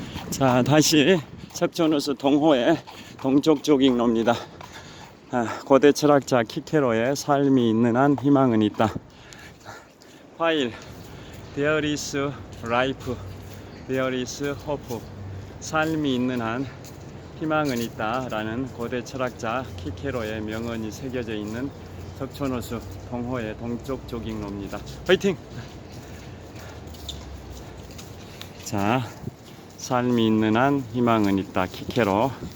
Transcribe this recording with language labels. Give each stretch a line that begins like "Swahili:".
Korean: 자, 다시 석촌호수 동호회 동쪽 조깅로입니다. 고대 철학자 키케로의 삶이 있는 한 희망은 있다.
English: While there is life, there is hope.
Korean: 삶이 있는 한 희망은 있다 라는 고대 철학자 키케로의 명언이 새겨져 있는 석촌호수 동호회 동쪽 조깅로입니다. 화이팅! 자, 삶이 있는 한 희망은 있다. 키케로.